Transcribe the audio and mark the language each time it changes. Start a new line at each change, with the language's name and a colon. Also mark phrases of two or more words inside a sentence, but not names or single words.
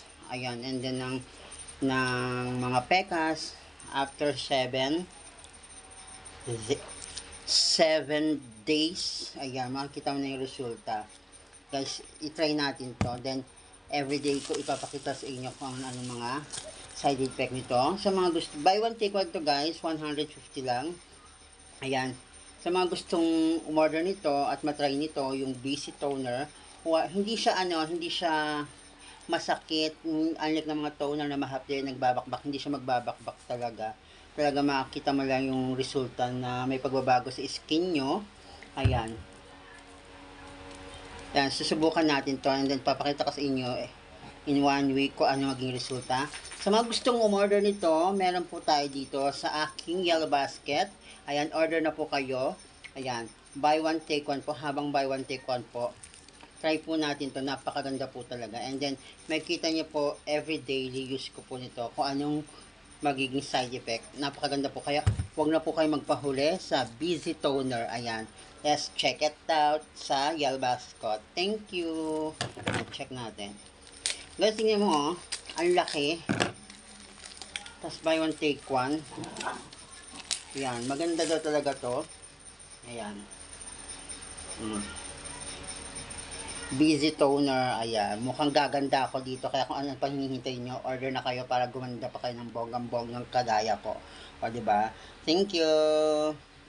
Filipino: Ayan,
English: and then
Filipino: ng mga pekas
English: after 7 days.
Filipino: Ayan, makikita mo na yung resulta. Guys, i-try natin to. Then, everyday ko ipapakita sa inyo kung anong mga
English: side effect
Filipino: nito. Sa mga gusto,
English: buy one take one to guys, 150 lang.
Filipino: Ayan. Sa mga gustong umorder nito at matry nito, yung BC toner, hindi siya masakit. Unlike ng mga toner na mahapdi, nagbabakbak, hindi siya magbabakbak talaga. Talaga makikita mo lang yung resulta na may pagbabago sa skin nyo. Ayan. Yan, susubukan natin to,
English: and then
Filipino: papakita ko sa inyo
English: in 1 week
Filipino: ko ano maging resulta. Sa mga gustong umorder nito, meron po tayo dito sa aking
English: yellow basket.
Filipino: Ayan, order na po kayo. Ayan,
English: buy one take one
Filipino: po, habang
English: buy one take one
Filipino: po. Try po natin to, napakaganda po talaga.
English: And then,
Filipino: makikita niyo po every daily use ko po nito kung anong magiging
English: side effect.
Filipino: Napakaganda po, kaya huwag na po kayo magpahuli sa BZ toner. Ayan,
English: let's check it out sa yellow basket. Thank you. Check natin, guys.
Filipino: Tingnan mo, ang laki. Tapos
English: buy one take one.
Filipino: Ayan, maganda daw talaga to. Ayan, BZ toner. Ayan, mukhang gaganda ako dito, kaya kung ano pang hinihintay nyo, order na kayo para gumanda pa kayo ng bonggang-bonggang kadaya po. O, diba?
English: Thank you.